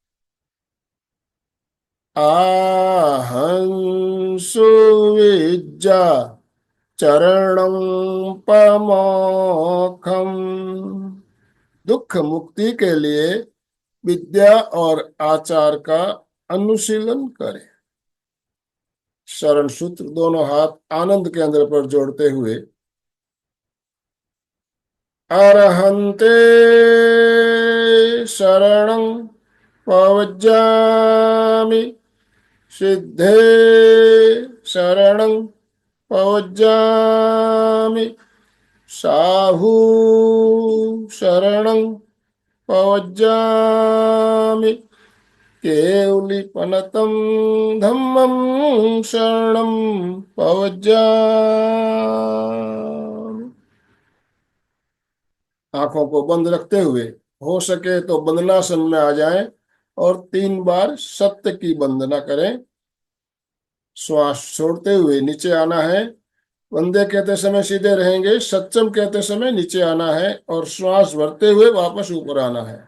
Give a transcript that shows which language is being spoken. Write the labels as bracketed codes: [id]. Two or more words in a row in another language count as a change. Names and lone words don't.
[pra] आहं सुविज्जा चरणं पमोखम। [hi] दुख मुक्ति के लिए विद्या और आचार का अनुशीलन करें। शरण सूत्र दोनों हाथ आनंद केंद्र पर जोड़ते हुए [pra] अरहंते शरणं पवज्जामि सिद्धे शरणं पवज्जामि साहू शरणं पवज्जामि केवलीपनतं धम्मं शरणं पवज्जामि। [hi] आंखों को बंद रखते हुए हो सके तो वंदनासन में आ जाएं और 3 बार सत्य की वंदना करें। श्वास छोड़ते हुए नीचे आना है। वंदे कहते समय सीधे रहेंगे, सत्यम कहते समय नीचे आना है और श्वास भरते हुए वापस ऊपर आना है।